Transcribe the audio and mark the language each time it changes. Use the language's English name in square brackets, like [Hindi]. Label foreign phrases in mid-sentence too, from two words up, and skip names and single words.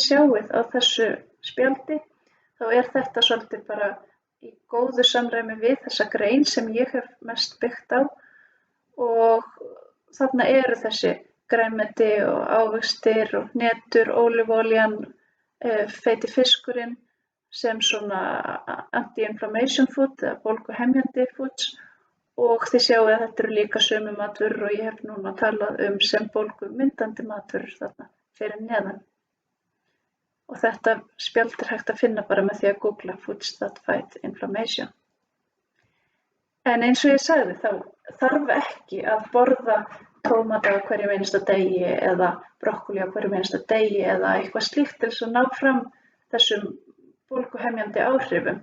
[Icelandic] sjáið á þessu spjaldi þá þetta svolítið bara í góðu samræmi við þessa grein sem ég hef mest byggt á og þarna eru þessi grænmeti og ávextir og hnetur, ólífuolían, feiti fiskurinn sem svona [English] anti-inflammation food [Icelandic] eða bólguhemjandi foods og þið sjáið að þetta eru líka sömu matvörur og ég hef núna talað sem bólgumyndandi matvörur þarna fyrir neðan. Og þetta spjald hægt að finna bara með því að googla Foods That Fight Inflammation. En eins og ég sagði þá þarf ekki að borða tómata á hverjum einasta degi eða brokkoli á hverjum einasta degi eða eitthvað slíkt til þess að ná fram þessum bólguhemjandi áhrifum.